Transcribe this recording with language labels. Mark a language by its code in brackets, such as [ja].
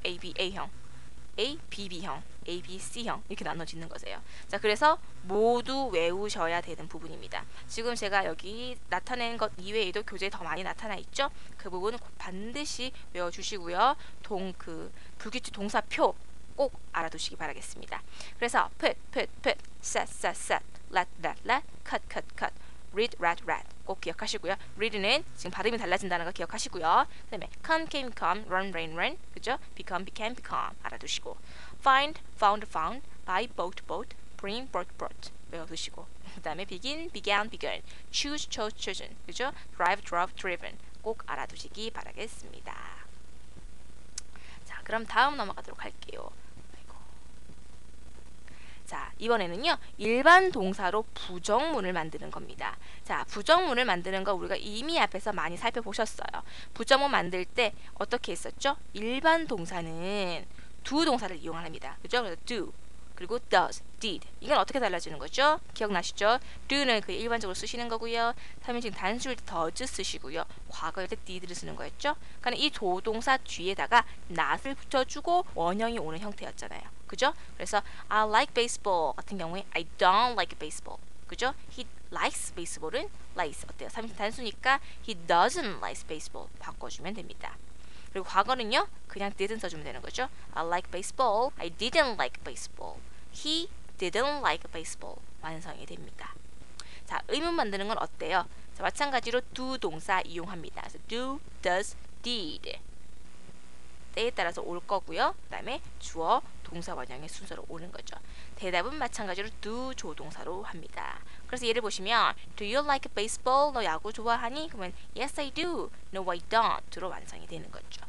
[ko] ABA형, ABB형, ABC형 이렇게 나눠지는 거세요. 자, 그래서 모두 외우셔야 되는 부분입니다. 지금 제가 여기 나타낸 것 이외에도 교재에 더 많이 나타나 있죠? 그 부분은 꼭 반드시 외워주시고요. 불규칙 동사표 꼭 알아두시기 바라겠습니다. 그래서 put, set, let, cut, read, write 꼭 기억하시고요. read는 지금 발음이 달라진다는 거 기억하시고요. 그 다음에 come, run, rain, 그죠? become, 알아두시고 find, found, buy, bought, bring, brought 외워두시고, 그 다음에 begin, began, choose, chosen, 그죠? drive, driven 꼭 알아두시기 바라겠습니다. 자, 그럼 다음 넘어가도록 할게요. 자, 이번에는요 일반 동사로 부정문을 만드는 겁니다. 자, 부정문을 만드는 거 우리가 이미 앞에서 많이 살펴보셨어요. 부정문 만들 때 어떻게 했었죠? 일반 동사는 두 동사를 이용합니다. 그죠? 그래서 do, 그리고 does, did. 이건 어떻게 달라지는 거죠? 기억나시죠? do는 그 일반적으로 쓰시는 거고요. 3인칭 단수일 때 does 쓰시고요. 과거일 때 did를 쓰는 거였죠? 그러니까 이 조동사 뒤에다가 not을 붙여주고 원형이 오는 형태였잖아요. 그죠? 그래서 [en] I like baseball [ko] 같은 경우에 [en] I don't like baseball. [ko] 그죠? [en] He likes baseball은 likes [ko] 어때요? 3인칭 단수니까 [en] he doesn't like baseball [ko] 바꿔주면 됩니다. 그리고 과거는요 그냥 didn't 써주면 되는 거죠. [en] I like baseball. I didn't like baseball. He didn't like baseball [ko] 완성이 됩니다. 자, 의문 만드는 건 어때요? 자, 마찬가지로 do 동사 이용합니다. 그래서 do, does, did 때에 따라서 올 거고요. 그 다음에 주어, 동사 원형의 순서로 오는 거죠. 대답은 마찬가지로 do 조동사로 합니다. 그래서 예를 보시면 [en] Do you like baseball? [ko] 너 야구 좋아하니? 그러면 [en] Yes, I do. No, I don't.로 [ko] 완성이 되는 거죠.